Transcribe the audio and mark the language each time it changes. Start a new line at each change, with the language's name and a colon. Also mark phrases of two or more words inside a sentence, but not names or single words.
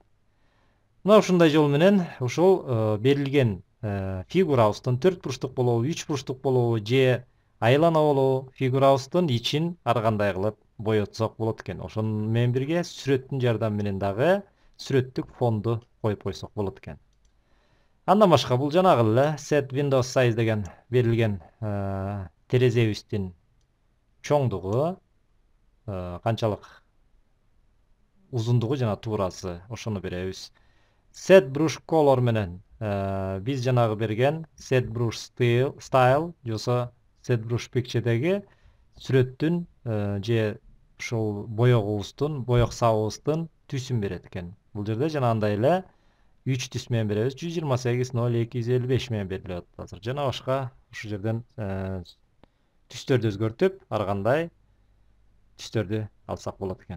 Kyrgyz: Мына ушундай жол менен ушул берилген фигурабыздын 4 бурчтук болобу, 3 бурчтук болобу, же айлана болобу, фигурабыздын ичин ар кандай кылып боетсок болот экен. Ошону менен бирге сүрөттүн жардамы менен дагы сүрөттүк фонду коюп койсок болот экен. Андан башка бул жанагы эле set windows size деген берилген терезебиздин чоңдугу, канчалык узундугу жана туурасы ошону беребиз. Set brush color менен биз жанагы берген set brush style жосо set brush picture'деги сүрөттүн же ушул боёгубуздун, боёк сабыбыздын түсүн берет экен. Бул жерде жанагындай эле 3 түс менен беребиз. 128.0255 менен берилип атат азыр. Жана башка ушу жерден түстөрдү өзгөртүп, ар кандай түстөрдү алсак болот экен.